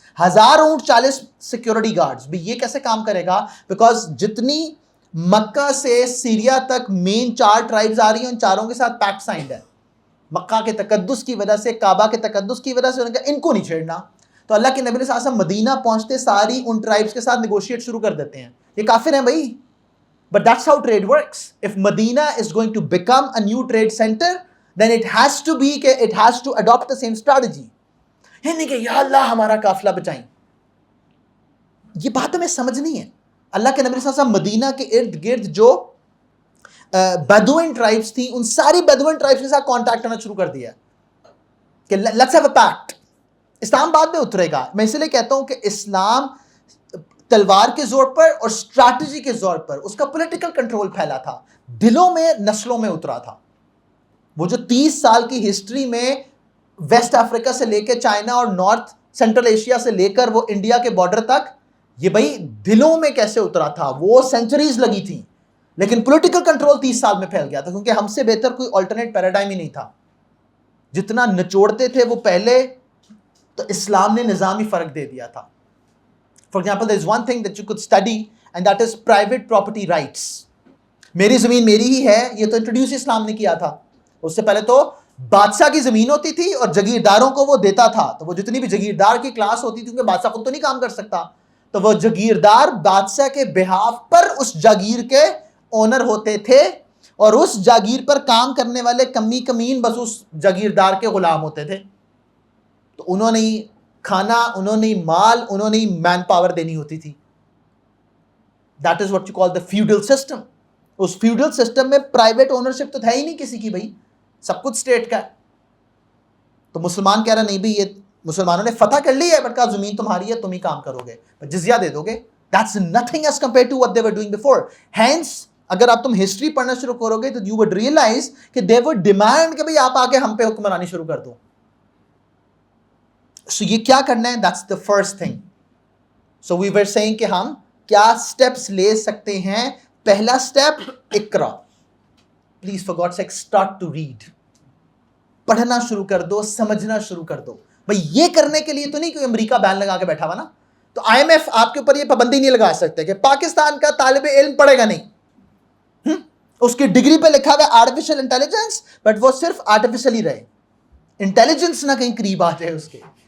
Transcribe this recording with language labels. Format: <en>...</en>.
<ur>1000 اونٹ 40 security guards, بھی یہ کیسے کام کرے گا؟ بیکاز جتنی مکہ سے سیریا تک مین 4 ٹرائبز آ رہی ہیں, ان چاروں کے ساتھ پیکٹ سائنڈ ہے. مکہ کے تقدس کی وجہ سے, کعبہ کے تقدس کی وجہ سے ان کو نہیں چھیڑنا. تو اللہ کے نبی صلی اللہ علیہ وسلم مدینہ پہنچتے ساری ان ٹرائبز کے ساتھ نیگوشیٹ شروع کر دیتے ہیں. یہ کافر ہیں بھائی,</ur> <en>But that's how trade works. If Madina is going to become a new trade centre, then it has to be کہ it has to adopt the same strategy.</en> <ur>یہ نہیں کہ یا اللہ ہمارا قافلہ بچائیں. یہ بات ہمیں سمجھنی ہے. اللہ کے نبی صلی اللہ علیہ وسلم مدینہ کے ارد گرد جو بیدوین ٹرائبس تھیں, ان ساری بیدوین ٹرائبس کے ساتھ کانٹیکٹ کرنا شروع کر دیا کہ</ur> <en>Let's have a pact.</en> <ur>اسلام بعد میں اترے گا. میں اس لیے کہتا ہوں کہ اسلام تلوار کے زور پر اور اسٹریٹجی کے زور پر اس کا پولیٹیکل کنٹرول پھیلا تھا, دلوں میں نسلوں میں اترا تھا. وہ جو 30 سال کی ہسٹری میں ویسٹ افریقہ سے لے کے چائنا اور نارتھ سینٹرل ایشیا سے لے کر وہ انڈیا کے بارڈر تک, یہ بھائی دلوں میں کیسے اترا تھا, وہ سینچریز لگی تھیں. لیکن پولیٹیکل کنٹرول 30 سال میں پھیل گیا تھا, کیونکہ ہم سے بہتر کوئی آلٹرنیٹ پیراڈائم ہی نہیں تھا. جتنا نچوڑتے تھے وہ پہلے, تو اسلام نے نظامی فرق دے دیا تھا.</ur> <en>For example there is one thing that you could study and that is private property rights.</en> <ur>میری زمین میری ہی ہے, یہ تو انٹروڈیوس اسلام نے کیا تھا. اس سے پہلے تو بادشاہ کی زمین ہوتی تھی اور جگیرداروں کو وہ دیتا تھا. تو وہ جتنی بھی جگیردار کی کلاس ہوتی تھی, کیونکہ بادشاہ خود تو نہیں کام کر سکتا, تو وہ جگیردار بادشاہ کے بہاف پر اس جاگیر کے اونر ہوتے تھے, اور اس جاگیر پر کام کرنے والے کمی کمین بس اس جاگیردار کے غلام ہوتے تھے. تو انہوں نے ہی کھانا, انہوں نے ہی مال, انہوں نے ہی مین پاور دینی ہوتی تھی.</ur> <en>That is what you call the feudal system.</en> <ur>اس feudal system میں پرائیویٹ اونرشپ تو ہے ہی نہیں کسی کی, بھائی سب کچھ اسٹیٹ کا ہے. تو مسلمان کہہ رہا نہیں بھائی, یہ مسلمانوں نے فتح کر لی ہے, بٹ کہا زمین تمہاری ہے, تم ہی کام کرو گے, جزیہ دے دو گے.</ur> <en>That's nothing as compared to what they were doing before.</en> <ur>Hence, اگر آپ تم ہسٹری پڑھنا شروع کرو گے تو</ur> <en>you would realize</en> <ur>کہ</ur> <en>they would demand</en> <ur>کہ بھائی آپ آ کے ہم پہ حکمرانی شروع کر دو.</ur> <en>So</en> <ur>یہ کیا کرنا ہے,</ur> <en>that's the first thing. So we were saying</en> <ur>کہ ہم کیا steps لے سکتے ہیں. پہلا step, Iqra.</ur> <en>Please for God's sake start to read.</en> <ur>پڑھنا شروع کر دو, سمجھنا شروع کر دو. بھئی یہ کرنے کے لیے تو نہیں کہ امریکہ بین لگا کے بیٹھا ہوا نا, تو آئی ایم ایف آپ کے اوپر یہ پابندی نہیں لگا سکتے کہ پاکستان کا طالب علم پڑھے گا نہیں. اس کی ڈگری پہ لکھا ہوا ہے آرٹیفیشل انٹیلیجنس, بٹ وہ صرف آرٹیفیشل ہی رہے, انٹیلیجنس نہ کہیں قریب آ جائے اس کے.</ur>